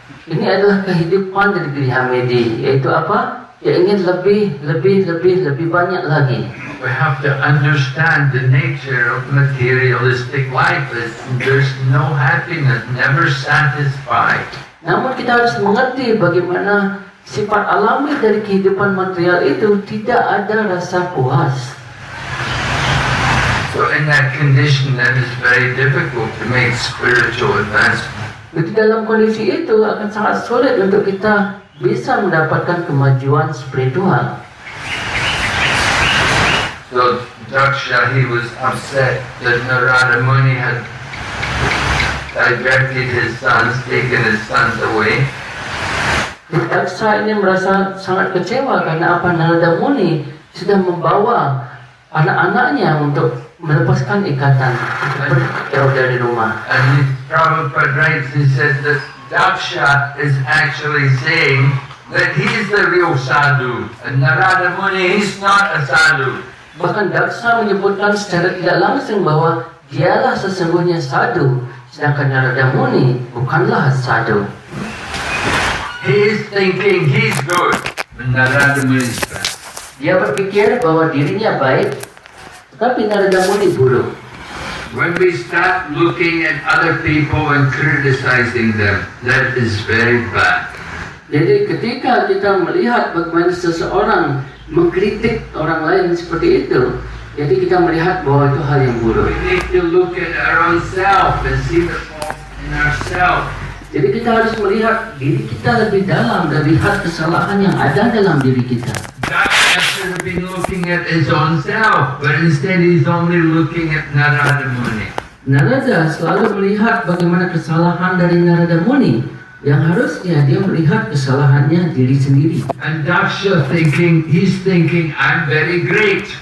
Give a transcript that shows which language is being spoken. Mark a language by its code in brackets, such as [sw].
[id] Ini adalah kehidupan dari Grihamedi, yaitu apa? Dia ingin lebih banyak lagi. [en] We have to understand the nature of materialistic life. There's no happiness, never satisfied. [id] Namun kita harus mengerti bagaimana sifat alami dari kehidupan material itu tidak ada rasa puas. [en] So in that condition, that is very difficult to make spiritual advancement. [id] Jadi dalam kondisi itu akan sangat sulit untuk kita bisa mendapatkan kemajuan spiritual. [en] So Daksha, he was upset that Narada Muni had diverted his sons, taken his sons away. [id] Daksa ini merasa sangat kecewa karena apa? Narada Muni sudah membawa anak-anaknya untuk melepaskan ikatan, untuk jauh dari rumah. [en] And Prabhupada writes, he says that Daksha is actually saying that he's the real sadhu, and Narada Muni, he's not a sadhu. [id] Bahkan Daksa menyebutkan secara tidak langsung bahwa dialah sesungguhnya sadhu, sedangkan Narada Muni bukanlah sadhu. [en] He is thinking he's good, but Narada Muni is bad. [id] Dia berpikir bahwa dirinya baik, tetapi Narada Muni buruk. [en] When we start looking at other people and criticizing them, that is very bad. [id] Jadi ketika kita melihat bagaimana seseorang mengkritik orang lain seperti itu, jadi kita melihat bahwa itu hal yang buruk. [en] We need to look at our own self and see the fault in ourselves. [id] Jadi kita harus melihat diri kita lebih dalam dan lihat kesalahan yang ada dalam diri kita. [en] Daksha should have been looking at his own self, but instead he's only looking at Narada Muni. [id] Narada selalu melihat bagaimana kesalahan dari Narada Muni, yang harusnya dia melihat kesalahannya diri sendiri. [en] And Daksha he's thinking, I'm very great.